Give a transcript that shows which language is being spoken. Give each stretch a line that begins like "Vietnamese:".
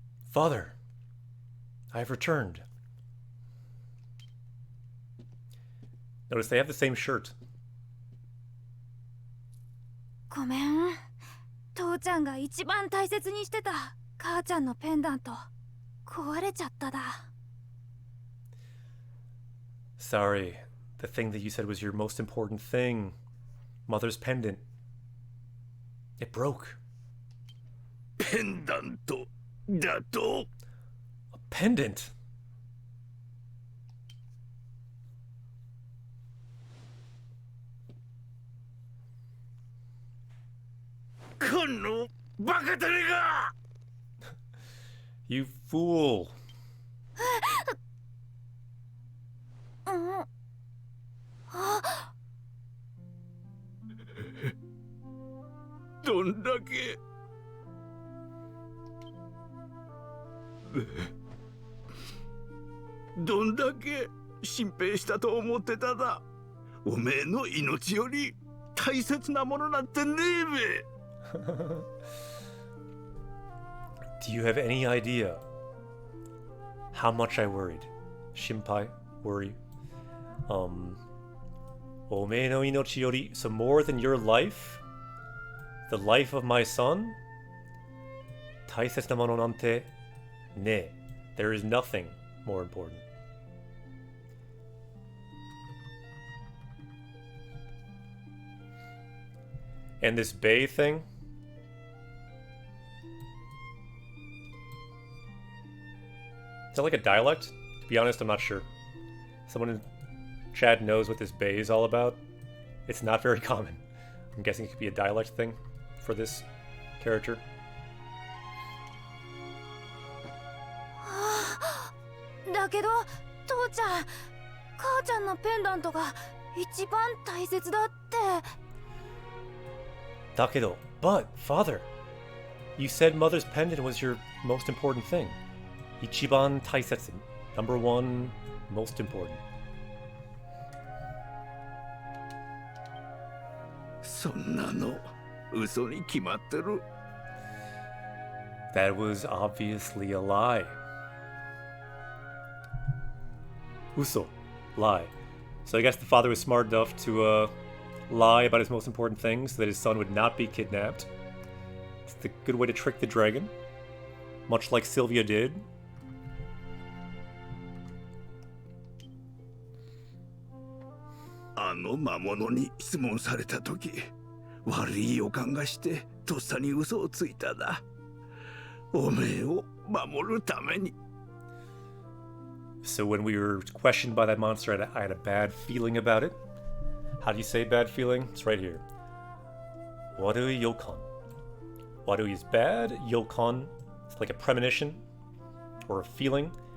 English: Father, I have returned. Notice they have the same shirt.
Japanese: ごめん。父ちゃんが一番大切にしてた母ちゃんのペンダント壊れちゃっただ。
English: Sorry, the thing that you said was your most important thing. Mother's pendant. It broke.
Japanese: ペンダントだと?
English: A pendant?
Japanese: このバカタレが!
English: You fool.
Japanese: どんだけどんだけ心配したと思ってただ。おめえの命より大切なものなんてねえべ。
English: Do you have any idea how much I worried? Shimpai, worry.
Japanese: おめえの命より,
English: so more than your life? The life of my son?
Japanese: 大切なものなんてねえ.
English: There is nothing more important. And this Bay thing? Is that like a dialect? To be honest, I'm not sure. Someone in chat knows what this Bay is all about. It's not very common. I'm guessing it could be a dialect thing for this character.
Japanese: だけど父ちゃん母ちゃんのペンダントが一番大切だって。だけど,
English: but father, you said mother's pendant was your most important thing.
Japanese: 一番大切,
English: number one, most important.
Japanese: そんなの嘘に決まってる。
English: That was obviously a lie. Uso, lie. So I guess the father was smart enough to lie about his most important things so that his son would not be kidnapped. It's the good way to trick the dragon, much like Sylvia did.
Japanese: あの魔物に質問された時、悪い予感がしてとっさに嘘をついただ。おめえを守るために。
English: So when we were questioned by that monster, I had a bad feeling about it. How do you say bad feeling? It's right here. Warui yokon. Warui is bad. Yokon, it's like a premonition or a feeling.